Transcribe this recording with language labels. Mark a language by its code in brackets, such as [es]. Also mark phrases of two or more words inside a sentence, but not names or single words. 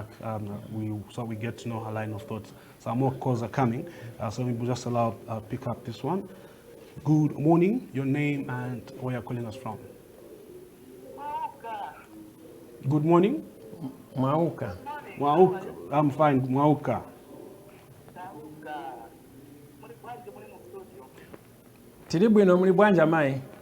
[en] So we get to know her line of thought. Some more calls are coming. So we'll just allow pick up this one. Good morning. Your name and where you're calling us from. Good morning. Mwauka. Mwauka. I'm fine. Mwauka. [ny] Tiri bwino muli bwanja mai.